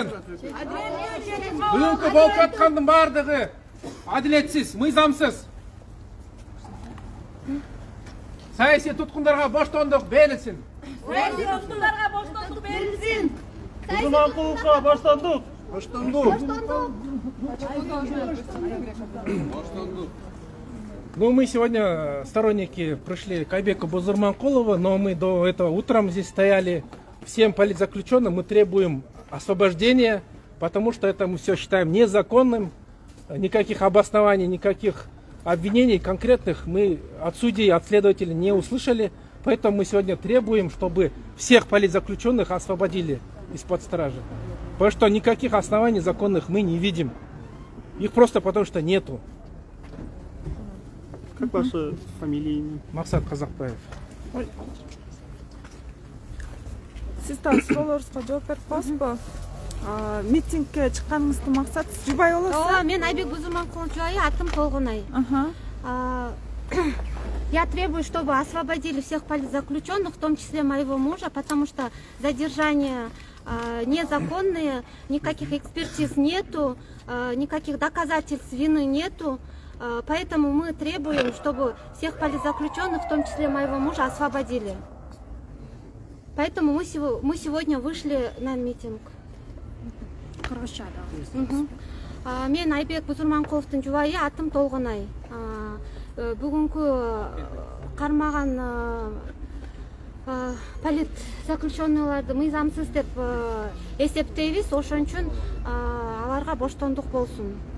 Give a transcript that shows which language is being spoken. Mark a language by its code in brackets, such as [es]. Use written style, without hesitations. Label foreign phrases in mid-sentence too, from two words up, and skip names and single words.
[ky] Бүгүнкү болуп жаткандын бардыгы адилетсиз, мыйзамсыз. Саясий туткундарга боштондук берилсин. Саясий туткундарга боштондук берилсин. Кузманкуловго боштондук. [ru] Ну, мы сегодня сторонники пришли к Айбеку Бузурманкулову, но мы до этого утром здесь стояли. Всем политзаключенным мы требуем освобождения, потому что это мы все считаем незаконным. Никаких обоснований, никаких обвинений конкретных мы от судей, от следователей не услышали. Поэтому мы сегодня требуем, чтобы всех политзаключенных освободили из-под стражи. Потому что никаких оснований законных мы не видим. Их просто потому что нету. Как ваша фамилия, имя? Максат Казакбаев. [ky] Сиздан суроолорубузга жооп берип коесузбу? Митингге чыкканыңыздын максаты жубай болосузбу? Мен Айбек Бузурманкулов жубайы, атым Толгунай. [ru] Я требую, чтобы освободили всех политзаключенных, в том числе моего мужа, потому что задержания незаконные, никаких экспертиз нету, никаких доказательств вины нету. Поэтому мы требуем, чтобы всех политзаключенных, в том числе моего мужа, освободили. Поэтому мы сегодня вышли на митинг. [ky] Мен Айбек Бузурманкуловдун жубайы, атым Толгунай. Бүгүнкү кармаган политзаключенныйларды мыйзамсыз деп эсептейбиз, ошон үчүн аларга боштондук болсун.